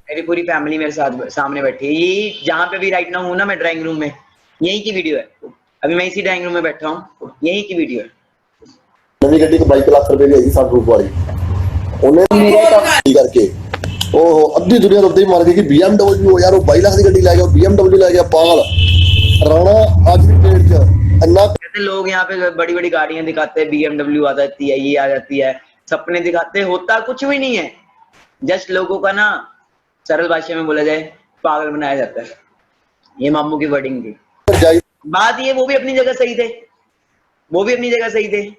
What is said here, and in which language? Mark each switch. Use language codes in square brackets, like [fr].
[hi] मेरी पूरी फैमिली मेरे साथ सामने बैठी है। यही जहाँ पे भी राइट नाउ हूँ ना मैं, ड्राइंग रूम में, यही की वीडियो है। अभी मैं इसी ड्राइंग रूम में बैठा हूँ, यही की वीडियो है। [pa] ਨਵੀਂ ਗੱਡੀ 22 ਲੱਖ ਰੁਪਏ ਦੀ ਹੈਗੀ ਸਨਰੂਫ ਵਾਲੀ ਉਹਨੇ ਕਰਕੇ ਉਹ ਅੱਧੀ ਦੁਨੀਆ ਉੱਤੇ ਹੀ ਮਾਰ ਗਈ ਕਿ BMW ਯਾਰ ਉਹ 22 ਲੱਖ ਦੀ ਗੱਡੀ ਲੈ ਗਿਆ, BMW ਲੈ ਗਿਆ ਪਾਗਲ ਰਾਣਾ ਅੱਜ ਦੀ ਡੇਟ 'ਚ ਇੰਨਾ [hi] कहते लोग यहाँ पे बड़ी बड़ी गाड़ियां दिखाते हैं, BMW आ जाती है, ये आ जाती है, सपने दिखाते हैं, होता कुछ भी नहीं है। जस्ट लोगों का ना सरल भाषा में बोला जाए पागल बनाया जाता है। ये मामू की वर्डिंग थी। बात ये वो भी अपनी जगह सही थे, वो भी अपनी जगह सही थे।